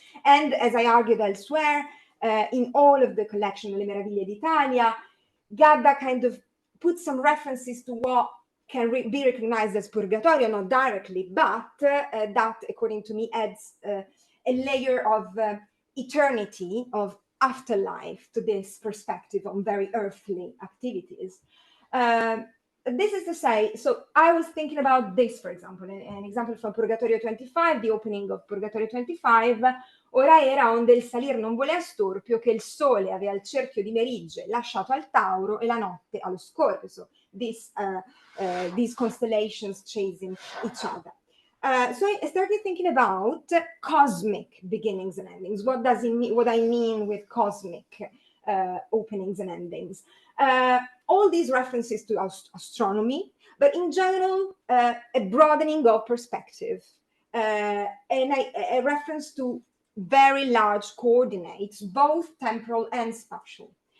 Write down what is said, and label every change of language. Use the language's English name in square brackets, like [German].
[English] And as I argued elsewhere, in all of the collection, Le Meraviglie d'Italia, Gadda kind of puts some references to what can be recognized as Purgatorio, not directly, but that, according to me, adds a layer of eternity, of afterlife to this perspective on very earthly activities. This is to say, so I was thinking about this, for example, an example from Purgatorio 25, the opening of Purgatorio 25. [Italian] Ora era onde il salir non volea storpio, che il sole aveva il cerchio di Merigge lasciato al Tauro e la notte allo Scorpio. [English] So these constellations chasing each other. So I started thinking about cosmic beginnings and endings. What does it mean? What I mean with cosmic openings and endings? All these references to astronomy, but in general, a broadening of perspective, and a reference to very large coordinates, both temporal and spatial.